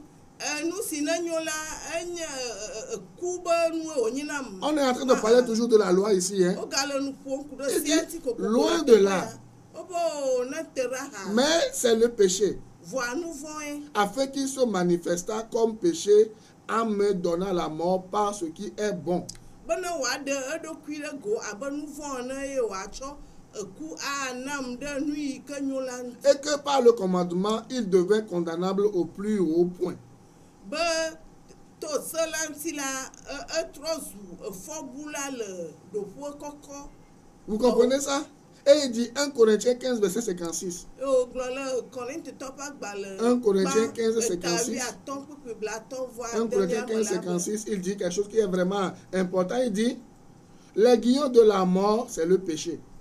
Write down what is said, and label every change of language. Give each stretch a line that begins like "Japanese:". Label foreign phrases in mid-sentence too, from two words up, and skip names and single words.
French: On est en train de parler toujours de la loi ici. Hein? Il dit, loin de là. Mais c'est le péché. Afin qu'il se manifesta comme péché en me donnant la mort par ce qui est bon.
Ewe: bena wade eɖokui ɖe go abe nu vɔ ene eye wòatsɔ eku anam ɖe nu yi ke nyo la ŋuti.
French: Et que par le commandement, il devint condamnable au plus haut point.
Ewe: Be to se la ŋuti la etrɔ zu efɔbu la le ɖoƒe kɔkɔ.
French: Vous comprenez ça? Et il dit 1 Corinthiens 15, verset 56. 1 Corinthiens 15, 56. 1 Corinthiens 15, 56, il dit quelque chose qui est vraiment important. Il dit, l'aiguillon de la mort, c'est le péché.